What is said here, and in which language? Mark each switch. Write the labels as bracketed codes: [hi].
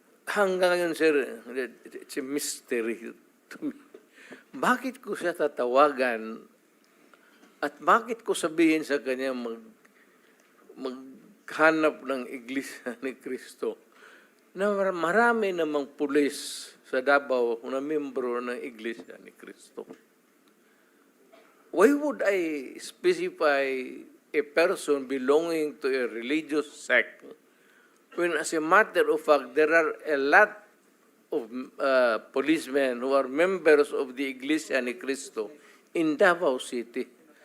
[tl] Hanggang ngayon, [en] sir, it's a mystery to me. [tl] Bakit ko siya tatawagan at bakit ko sabihin sa kanya maghanap ng Iglesia ni Cristo na marami namang pulis sa Davao na membro ng Iglesia ni Cristo? [en] Why would I specify a person belonging to a religious sect when, as a matter of fact, there are a lot of policemen who are members of the Iglesia ni Cristo in Davao City?